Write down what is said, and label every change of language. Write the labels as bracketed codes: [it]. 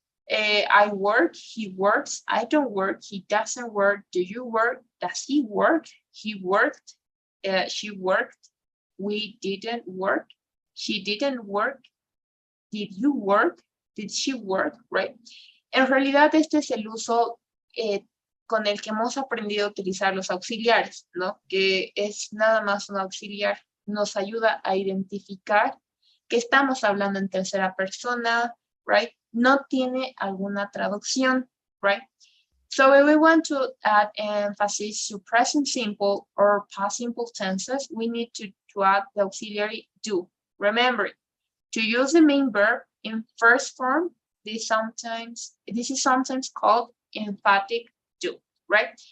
[en] I work, he works, I don't work, he doesn't work, do you work, does he work, he worked, she worked, we didn't work, she didn't work, did you work, did she work, right? [es] En realidad este es el uso con el que hemos aprendido a utilizar los auxiliares, ¿no? Que es nada más un auxiliar, nos ayuda a identificar que estamos hablando en tercera persona, right? No tiene alguna traducción, right? [en] So if we want to add emphasis to present simple or past simple tenses, we need to add the auxiliary do. Remember, to use the main verb in first form, this is sometimes called emphatic do, right?